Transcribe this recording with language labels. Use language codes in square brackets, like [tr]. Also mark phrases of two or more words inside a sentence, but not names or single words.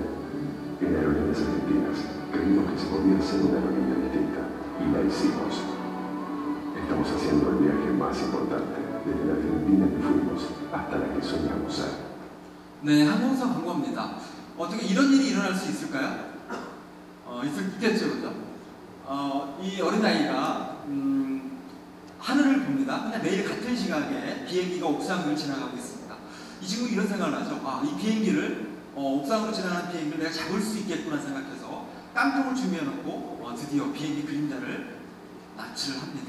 [es] En Aerolíneas Argentinas creímos que se podía hacer una aerolínea distinta y la hicimos. Estamos haciendo el viaje más importante desde la Argentina que fuimos hasta la que soñamos ser. [ko] 네, 항공사 광고입니다. 어떻게 이런 일이 일어날 수 있을까요? 있겠죠, 그죠? 이 어린아이가 하늘을 봅니다. 근데 매일 같은 시각에 비행기가 옥상을 지나가고 있습니다. 이 친구 이런 생각을 하죠. 이 비행기를 옥상으로 지나가는 비행기를 내가 잡을 수 있겠구나 생각해서 깡통을 준비해놓고 드디어 비행기 그림자를 납치를 합니다.